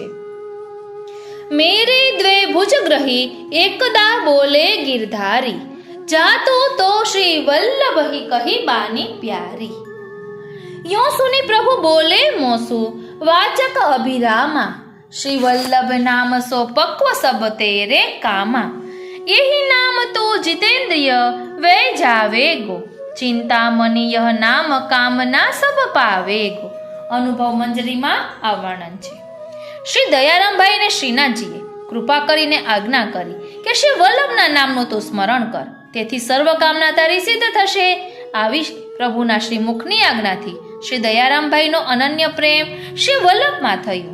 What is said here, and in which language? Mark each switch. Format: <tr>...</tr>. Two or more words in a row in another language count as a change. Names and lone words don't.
<bra>मेरे द्वे भुजग्रही एकदा बोले गिरधारी, जातो तो श्री वल्लभ कही बानी प्यारी. यो सुनी प्रभु बोले मोसु वाचक अभिरामा, श्री वल्लभ नाम सो पक्व सब तेरे कामा. यही नाम तो जितेंद्रिय वे जावे गो, चिंता मनी यह नाम कामना सब पावे गो.</bra> <gu>અનુભવ મંજરીમાં આ વર્ણન છે. શ્રી દયારામભાઈ ને શ્રીનાથજીએ કૃપા કરીને આજ્ઞા કરી કે શ્રી વલ્લભના નામનું તું સ્મરણ કર, તેથી સર્વ કામના તારી સિદ્ધ થશે. આવી પ્રભુના શ્રી મુખની આજ્ઞાથી શ્રી દયારામભાઈનો અનન્ય પ્રેમ શ્રી વલ્લભમાં થયો.</gu>